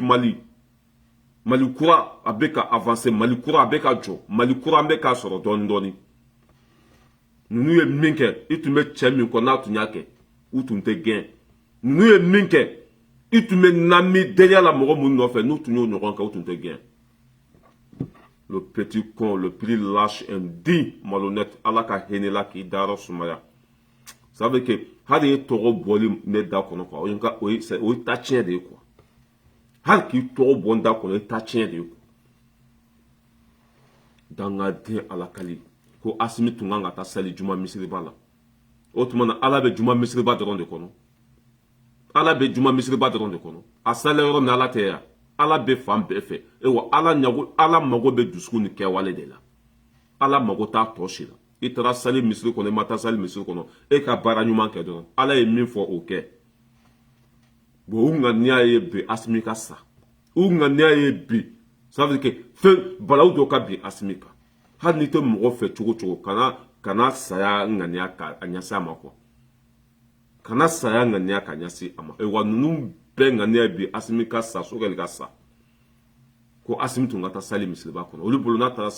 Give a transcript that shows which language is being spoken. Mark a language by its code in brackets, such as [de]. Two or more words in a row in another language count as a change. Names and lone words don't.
[bm] Mali Mali kura a bɛ ka avancer Mali kura a bɛ ka jɔ Mali kura an bɛ k'a sɔrɔ dɔɔni dɔɔni ninnu ye min kɛ i tun bɛ cɛ min kɔ n'a tun y'a kɛ u tun tɛ gɛn ninnu ye min kɛ i tun bɛ nami denya la mɔgɔ minnu nɔfɛ n'u tun y'o ɲɔgɔn kɛ u tun tɛ gɛn [fr] le petit con le plus lâche indigne malhonnête [bm] Ala ka hinɛ la k'i dayɔrɔ sumaya [fr] ça veut que [bm] hali e tɔgɔ bɔli ne da kɔnɔ quoi o ye ta tiɲɛ de ye quoi hali k'i tɔgɔ bɔ n da kɔnɔ o ye ta tiɲɛ de ye quoi dangaden alakali ko Assimi tun kan ka taa sali juma misiriba la o tuma na Ala bɛ juma misiriba dɔrɔn de kɔnɔ Ala bɛ juma misiriba dɔrɔn de kɔnɔ a salen yɔrɔ min Ala tɛ yan Ala bɛ fan bɛɛ fɛ wa Ala mago bɛ dusukun ni kɛwale de la Ala mago t'a tɔ si la i taara sali misiri kɔnɔ i ma taa sali misiri kɔnɔ e ka baara ɲuman kɛ dɔrɔn Ala ye min fɔ o kɛ bon u ŋaniya ye bi Assimi ka sa u ŋaniya ye bi [fr] ça veut dire que [bm] fɛn balawu dɔ ka bin Assimi kan hali n'i tɛ mɔgɔ fɛ cogo cogo kana saya ŋaniya ka a ɲɛsin a ma quoi kana saya ŋaniya ka ɲɛsin a ma wa ninnu bɛɛ ŋaniya bi Assimi ka sa Sorel ka sa ko Assimi tun ka taa sali misiriba kɔnɔ olu bolo n'a taara